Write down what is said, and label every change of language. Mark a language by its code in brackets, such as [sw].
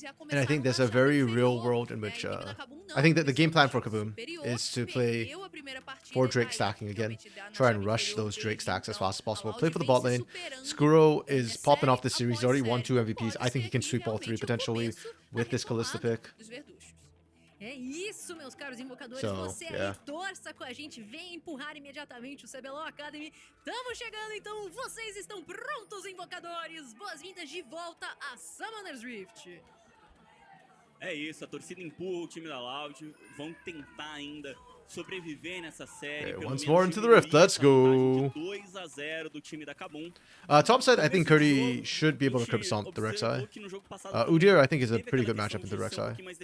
[en] And I think there's a very real world in which I think that the game plan for Kaboom is to play for Drake stacking again. Try and rush those Drake stacks as fast as possible. Play for the bot lane. Skuro is popping off this series. He's already won 2 MVPs. I think he can sweep all 3 potentially with this Kalista pick. [pt] É isso, meus caros invocadores. Você aí torça com a gente, vem empurrar imediatamente o CBLOL Academy. Estamos chegando, então vocês estão prontos, invocadores? Boas-vindas de volta a Summoner's Rift. É isso, a torcida empurra o time da Loud, vão tentar ainda sobreviver nessa série. [en] Once more into the Rift, let's go. [pt] 2-0 do time da Kabum. [en] Top side, I think Curdy should be able to curb stomp the Rek'Sai. Udyr, I think, is a pretty good matchup into Rek'Sai.